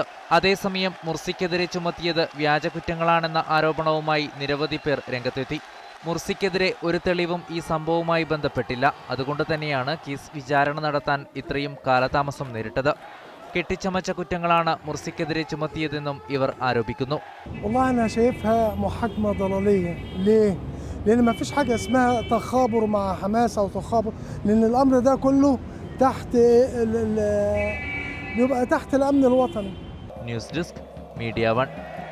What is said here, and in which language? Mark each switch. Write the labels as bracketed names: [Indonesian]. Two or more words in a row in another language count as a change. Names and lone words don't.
[Malayalam] അതേസമയം മുർസിക്കെതിരെ ചുമത്തിയത് വ്യാജകുറ്റങ്ങളാണെന്ന ആരോപണവുമായി നിരവധി പേർ രംഗത്തെത്തി. മുർസിക്കെതിരെ ഒരു തെളിവും ഈ സംഭവവുമായി ബന്ധപ്പെട്ടില്ല. അതുകൊണ്ട് തന്നെയാണ് കേസ് വിചാരണ നടത്താൻ ഇത്രയും കാലതാമസം നേരിട്ടത്. കെട്ടിച്ചമച്ച കുറ്റങ്ങളാണ് മുർസിക്കെതിരെ ചുമത്തിയതെന്നും ഇവർ ആരോപിക്കുന്നു. [Arabic] لأن ما فيش حاجة اسمها تخابر مع حماس أو تخابر، لأن الأمر ده كله بيبقى تحت الأمن الوطني. [English] news desk, [Malayalam] മീഡിയ 1.